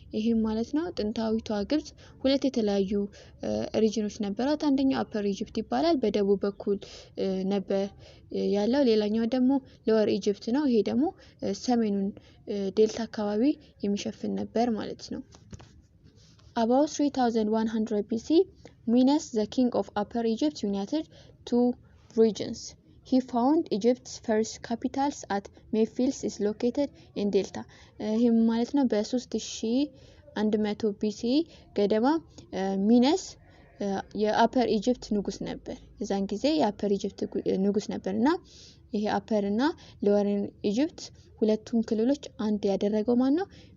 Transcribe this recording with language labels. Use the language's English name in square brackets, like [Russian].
[Amharic] ይሄም ማለት ነው ጥንታዊቷ ግብጽ ሁለት የተለያዩ ሪጅኖች ነበራት። አንደኛው Upper Egypt ይባላል፣ በደቡብ በኩል ነበር ያለው። ሌላኛው ደግሞ Lower Egypt ነው። ይሄ ደግሞ ሰሜኑን ዴልታ አካባቢ የሚሸፍን ነበር ማለት ነው። About 3100 BC, Menes, the king of Upper Egypt, united two regions. [English] He found Egypt's first capitals at Memphis is located in Delta. [Amharic] ይህም ማለት ነው በ3100 BC ገደማ ሚነስ የአፐር ኢጂፕት ንጉስ ነበር። የዛን ጊዜ የአፐር ኢጂፕት ንጉስ ነበርና ይሄ አፐር እና ሎወር ኢጂፕት ሁለቱም ክልሎች አንድ ያደረገው ማን ነው?